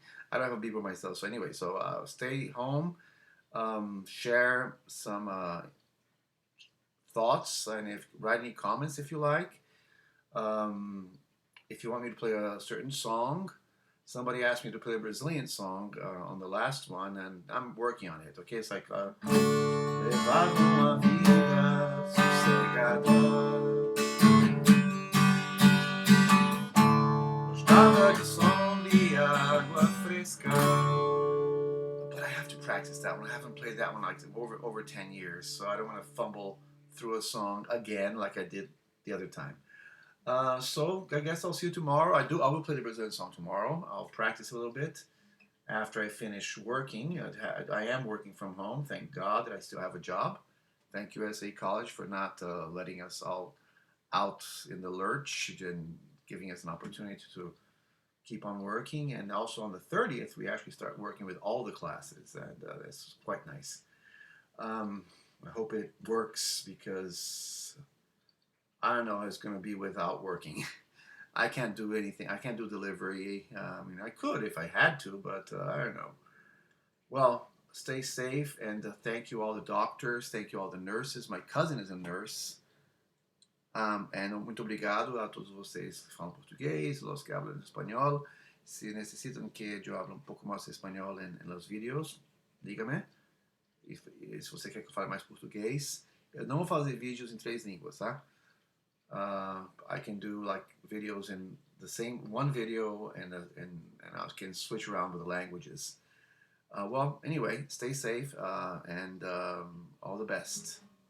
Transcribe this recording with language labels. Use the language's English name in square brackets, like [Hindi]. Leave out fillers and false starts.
[English] I don't have a beeper myself, so anyway, so stay home. Share some thoughts, and if write any comments if you like. Um, if you want me to play a certain song, somebody asked me to play a Brazilian song on the last one, and I'm working on it. Okay, it's like [Portuguese] levar uma vida sossegada. Gostava de som de água fresca. [English] But I have to practice that one. I haven't played that one like over 10 years, so I don't want to fumble through a song again like I did the other time. So I guess I'll see you tomorrow. I will play the Brazilian song tomorrow. I'll practice a little bit after I finish working. I am working from home. Thank God that I still have a job. Thank USA College for not letting us all out in the lurch and giving us an opportunity to keep on working. And also on the 30th, we actually start working with all the classes, and that's quite nice. I hope it works, because I don't know how it's going to be without working. I can't do anything. I can't do delivery. I mean, I could if I had to, but I don't know. Well, stay safe, and thank you all the doctors, thank you all the nurses. My cousin is a nurse. [Portuguese] Muito obrigado a todos vocês que falam português, [Spanish] los que hablan [Portuguese] espanhol. Se necessitam que eu hable um pouco mais espanhol em los vídeos, diga-me. E se você quer que eu fale mais português, eu não vou fazer vídeos em 3 línguas, tá? [English] I can do like videos in the same one video, and I can switch around with the languages. Well, anyway, stay safe, and all the best.